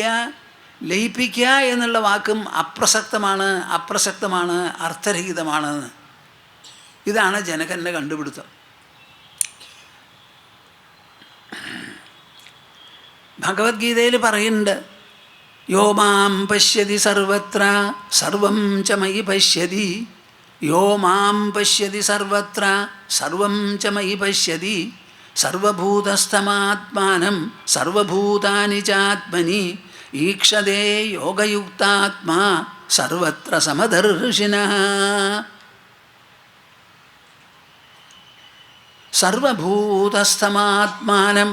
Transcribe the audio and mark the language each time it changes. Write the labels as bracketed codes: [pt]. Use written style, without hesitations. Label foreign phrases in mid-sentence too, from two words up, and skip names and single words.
[ml] ലയിപ്പിക്കുക എന്നുള്ള വാക്കും അപ്രസക്തമാണ്, അർത്ഥരഹിതമാണ്. ഇതാണ് ജനകൻ്റെ കണ്ടുപിടുത്തം. ഭഗവത്ഗീതയിൽ പറയുന്നുണ്ട്, [sa] യോ മാം പശ്യതി സർവത്ര സർവം ച മയി പശ്യതി. യോ മാം പശ്യതി സർവത്ര സർവം ച മയി പശ്യതി. സർവഭൂതസ്ഥമാത്മാനം സർവഭൂതാനി ചാത്മനി ഈക്ഷതേ യോഗയുക്താത്മാ സർവത്ര സമദർശിനഃ. സർവഭൂതസ്ഥമാത്മാനം.